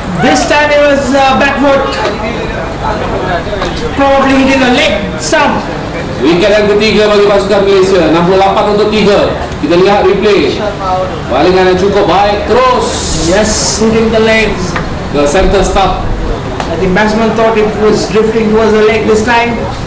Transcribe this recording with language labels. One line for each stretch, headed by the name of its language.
English: This time it was back foot. Probably hitting the leg stump.
Malay: Wiket yang ketiga bagi pasukan Malaysia, 68 untuk 3. Kita lihat replay. Balingan yang cukup baik terus
English: Yes, hitting the legs.
Malay: ke center stump.
English: I think batsman thought it was drifting towards the leg this time.